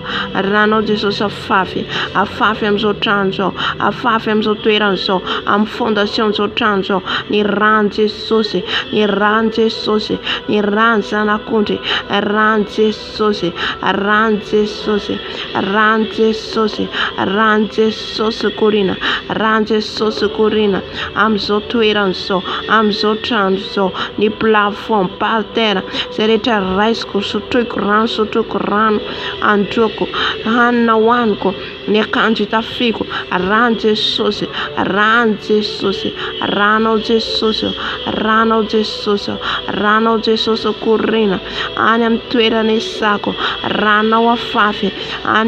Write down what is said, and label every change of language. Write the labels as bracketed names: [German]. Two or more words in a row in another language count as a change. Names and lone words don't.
[Malagasy] Ranao Jesosy afafy, afafy amin'izao trano zao, afafy amin'izao toerana zao, amin'ny fondation zao trano zao, ny rano Jesosy, ny rano Jesosy, ny rano zanak'ondry, rano Jesosy, rano Jesosy, rano Jesosy, rano Jesosy korina, rano Jesosy korina amin'izao toerana zao, amin'izao trano zao, ny [French] plafond par terre, [Malagasy] izay rehetra raisiko, sotroiko rano androko, hanina hoaniko, ny akanjo hitafiko, rano Jesosy, rano Jesosy, ranao Jesosy, ranao Jesosy, ranao Jesosy korina any amin'ny toerana isako, ranao afafy any